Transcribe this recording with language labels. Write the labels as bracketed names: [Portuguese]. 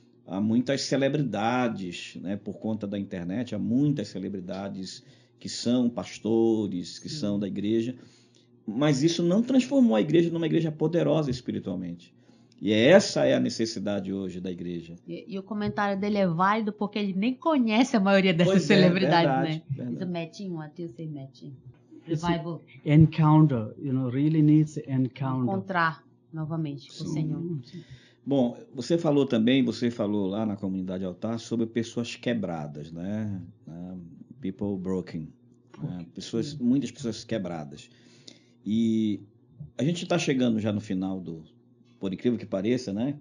[Portuguese] Há muitas celebridades, né? Por conta da internet, há muitas celebridades que são pastores, que são da igreja, mas isso não transformou a igreja numa igreja poderosa espiritualmente. E essa é a necessidade hoje da igreja. E o comentário dele é válido porque ele nem conhece a maioria dessas Pois é, celebridades, verdade, né? verdade. [English] It's a matching, what you say matching. It's Revival. Encounter, really needs encounter. [Portuguese] Encontrar novamente com o Senhor. Bom, você falou lá na comunidade altar sobre pessoas quebradas, né? [English] People broken. [Portuguese] Né? Muitas pessoas quebradas. E a gente está chegando já no final por incrível que pareça, né?